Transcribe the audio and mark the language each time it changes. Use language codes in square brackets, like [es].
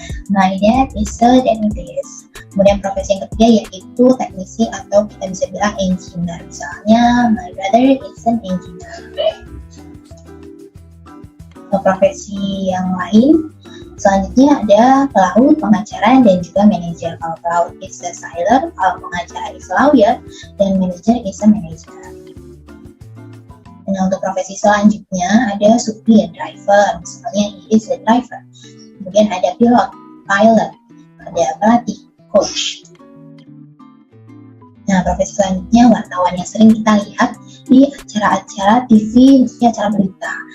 [en] My dad is a dentist. [id] Kemudian profesi yang ketiga yaitu teknisi atau kita bisa bilang engineer. Misalnya [en] my brother is an engineer. [id] Profesi yang lain selanjutnya ada pelaut, pengacara, dan juga manajer. Kalau pelaut [en] is a sailor, [id] kalau pengacara [en] is a lawyer, dan manager is a manager. [id] Nah, untuk profesi selanjutnya ada supir, driver. Misalnya [en] he is a driver. [id] Kemudian ada pilot, ada pelatih, coach. Nah, profesi selanjutnya wartawan yang sering kita lihat di acara-acara TV, maksudnya acara berita.